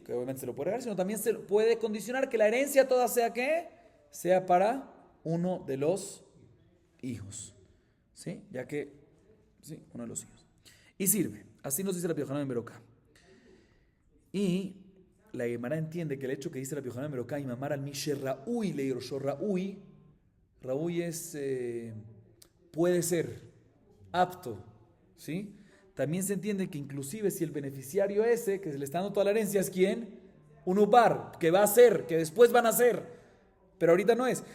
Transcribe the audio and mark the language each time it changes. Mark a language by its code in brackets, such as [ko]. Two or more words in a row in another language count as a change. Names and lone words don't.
[es] Que obviamente se lo puede regalar, sino también se puede condicionar que la herencia toda sea ¿qué? Sea para uno de los hijos. ¿Sí? Ya que, sí, uno de los hijos. Y sirve. Así nos dice Rabbi Yohanan ben Berokai. Y la Gemara entiende que el hecho que dice Rabbi Yohanan ben Berokai, [he] אם אמר על מי שראוי ליורשו, [es] raúl es, puede ser apto, ¿sí? También se entiende que inclusive si el beneficiario ese, que se le está dando toda la herencia, es ¿quién? Un ubar, que va a ser, que después van a ser, pero ahorita no es.